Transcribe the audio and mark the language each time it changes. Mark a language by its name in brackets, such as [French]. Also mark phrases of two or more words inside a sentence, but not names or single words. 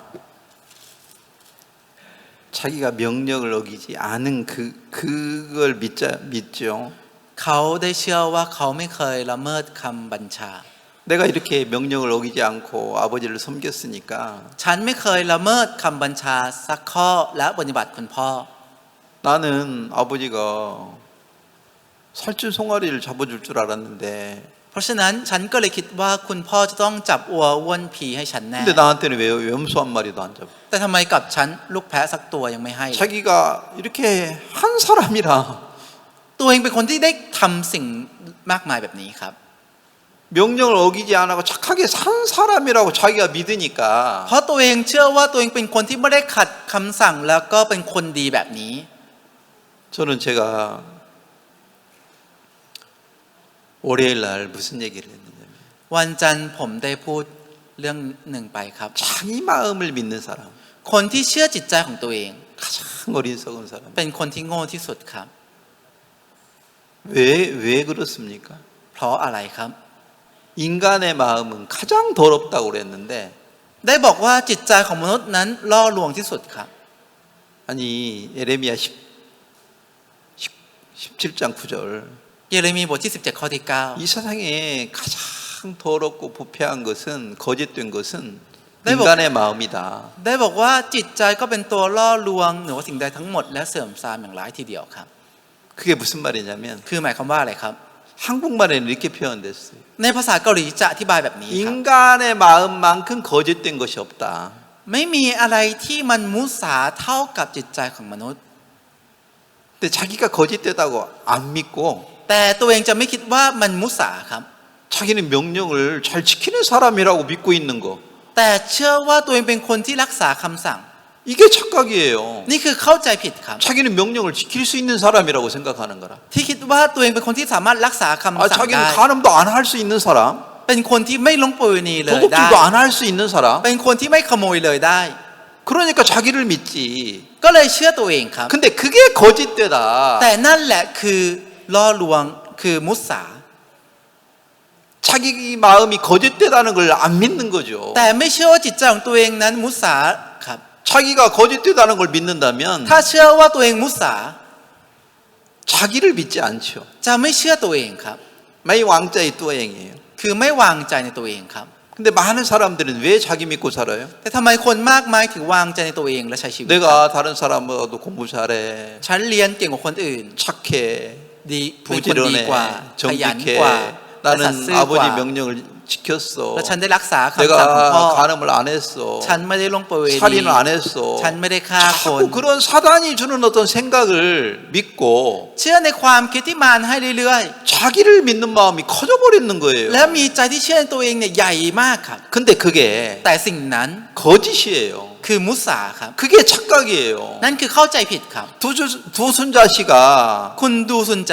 [Korean] 자기가 명령을 어기지 않은 그걸 믿죠. [Thai] เขาได้เชื่อว่าเขาไม่เคยละเมิดคำบัญชา [Korean] 내가 이렇게 명령을 어기지 않고 아버지를 섬겼으니까 [Thai] ฉันไม่เคยละเมิดคำบัญชาสักข้อและปฏิบัติคุณพ่อ [Korean] 나는 아버지가 살찐 송아리를 잡아줄 줄 알았는데 [Thai] เพราะฉะนั้นฉันก็เลยคิดว่าคุณพ่อจะต้องจับวัวอ้วนผีให้ฉันแน่ [Korean] 근데 나한테는 왜 염소 한 마리도 안 잡아 [Thai] แต่ทำไมกับฉันลูกแพะสักตัวยังไม่ให้ [Korean] 자기가 이렇게 한 사람이라 [Thai] ตัวเองเป็นคนที่ได้ทำสิ่งมากมายแบบนี้ครับ [Korean] 명령을 어기지 않고 착하게 산 사람이라고 자기가 믿으니까 [Thai] เพราะตัวเองเชื่อว่าตัวเองเป็นคนที่ไม่ได้ขัดคำสั่งแล้วก็เป็นคนดีแบบนี้ [Korean] 저는 제가 월요일 날 무슨 얘기를 했느냐면 [Thai] วันจันทร์ผมได้พูดเรื่องหนึ่งไปครับ [Korean] 자기 마음을 믿는 사람 [Thai] คนที่เชื่อจิตใจของตัวเอง [Korean] 가장 어리석은 사람 [Thai] เป็นคนที่โง่ที่สุดครับ [Korean] 왜 그렇습니까? [Thai] เพราะอะไรครับ [Korean] 인간의 마음은 가장 더럽다고 그랬는데 [Thai] ได้บอกว่าจิตใจของมนุษย์นั้นล่อลวงที่สุดครับ [Korean] 아니 예레미야 17장 9절 [Thai] เยเรมีบทที่17ข้อที่ [Korean] 이 세상에 가장 더럽고 부패한 것은 거짓된 것은 네, 인간의 마음이다. [Thai] 9 ได้บอกว่าจิตใจก็เป็นตัวล่อลวงเหนือสิ่งใดทั้งหมดและเสื่อมทรามอย่างร้ายทีเดียวครับ [Korean] 그게 무슨 말이냐면 [Thai] คือหมายความว่าอะไรครับ [Korean] 한국말에는 이렇게 표현됐어요. [Thai] ในภาษาเกาหลีจะอธิบายแบบนี้ครับ [Korean] 인간의 마음만큼 거짓된 것이 없다. [Thai] ไม่มีอะไรที่มันมุสาเท่ากับจิตใจของมนุษย์ [Korean] 근데 자기가 거짓되다고 안 믿고 [Thai] แต่ตัวเองจะไม่คิดว่ามันมุสาครับ [Korean] 자기는 명령을 잘 지키는 사람이라고 믿고 있는 거. [Thai] แต่เชื่อว่าตัวเองเป็นคนที่รักษาคำสั่ง [Korean] 이게 착각이에요. [Thai] นี่คือเข้าใจผิดครับ [Korean] 자기는 명령을 지킬 수 있는 사람이라고 생각하는 거라. [Thai] ที่คิดว่าตัวเองเป็นคนที่สามารถรักษาคำสั่ง [Korean] 자기는 [Thai] ได้ [Korean] 간음도 안 할 수 있는 사람, [Thai] เป็นคนที่ไม่ลงประเวณีเลยได้ [Korean] 도둑질도 안 할 수 있는 사람. [Thai] เป็นคนที่ไม่ขโมยเลยได้ [Korean] 그러니까 자기를 믿지. [Thai] ก็เลยเชื่อตัวเองครับ [Korean] 근데 그게 거짓되다. [Thai] แต่นั่นแหละคือล่อลวงคือมุสา [Korean] 자기 마음이 거짓되다는 걸 안 믿는 거죠. [Thai] แต่ไม่เชื่อว่าจิตใจของตัวเองนั้นมุสาครับ [Korean] 자기가 거짓되다는 걸 믿는다면 [Thai] ถ้าเชื่อว่าตัวเองมุสา [Korean] 자기를 믿지 않죠. [Thai] จะไม่เชื่อตัวเองครับ [Korean] 마이 왕자의 또행이에요. [Thai] คือไม่วางใจในตัวเองครับ [Korean] 근데 많은 사람들은 왜 자기 믿고 살아요? [Thai] แต่ทำไมคนมากมายถึงวางใจในตัวเองและใช้ชีวิตครับ [Korean] 내가 다른 사람보다도 공부 잘해, [Thai] ฉันเรียนเก่งกว่าคนอื่น [Korean] 착해, [Thai] ดีเป็นคนดี [Korean] 부지런해, [Thai] กว่าขยันกว่า [Korean] 정직해. [Thai] และสัตย์ [Korean] 나는 [Thai] ซื่อกว่า [Korean] 아버지 명령을 지켰어. [Thai] และฉันได้รักษาคำสั่งของพ่อ [Korean] 내가 간음을 안 했어. [Thai] ฉันไม่ได้ลงประเวณี [Korean] 살인을 안 했어. [Thai] ฉันไม่ได้ฆ่าคน [Korean] 자꾸 그런 사단이 주는 어떤 생각을 믿고 [Thai] เชื่อในความคิดที่มารให้เรื่อย [Korean] 자기를 믿는 마음이 커져버리는 거예요. [Thai] ๆและมีใจที่เชื่อในตัวเองเนี่ยใหญ่มากครับ [Korean] 근데 그게 [Thai] แต่สิ่งนั้น [Korean] 거짓이에요. [Thai] คือมุสาครับ [Korean] 그게 착각이에요. [Thai] นั่นคือเข้าใจผิดครับ [Korean] 두순자 씨가 [Thai] คุณดูซุนจา